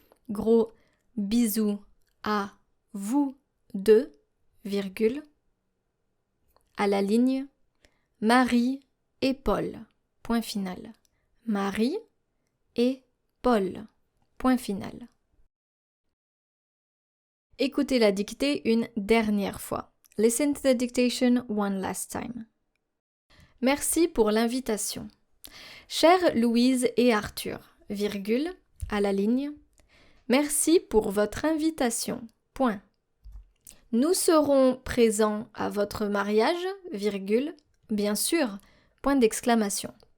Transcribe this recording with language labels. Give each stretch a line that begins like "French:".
French: Gros bisous à vous deux, virgule. À la ligne. Marie et Paul. Point final. Marie et Paul. Point final. Écoutez la dictée une dernière fois.
English: Listen to the dictation one last time.
French: Merci pour l'invitation. Chère Louise et Arthur, virgule, à la ligne. Merci pour votre invitation. Point. Nous serons présents à votre mariage, virgule, bien sûr, point d'exclamation.